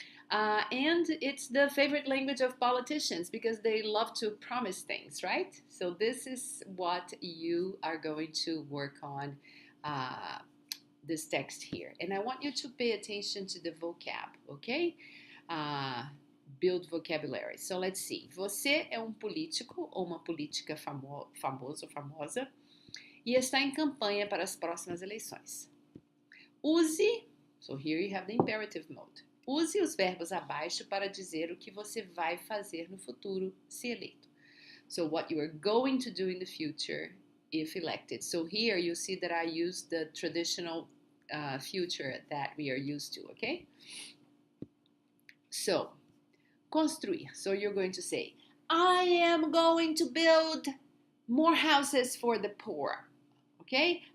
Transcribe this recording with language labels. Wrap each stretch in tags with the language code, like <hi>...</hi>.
<en>And it's the favorite language of politicians because they love to promise things, right? So this is what you are going to work on this text here. And I want you to pay attention to the vocab, okay? Build vocabulary. So let's see.</en> <pt>Você é político ou uma política famoso ou famosa e está em campanha para as próximas eleições.</pt> <en>Use, so here you have the imperative mode.</en> <pt>Use os verbos abaixo para dizer o que você vai fazer no futuro se eleito.</pt> <en>So what you are going to do in the future if elected. So here you see that I use the traditional future that we are used to, okay? So, construir. So you're going to say, I am going to build more houses for the poor, okay?</en>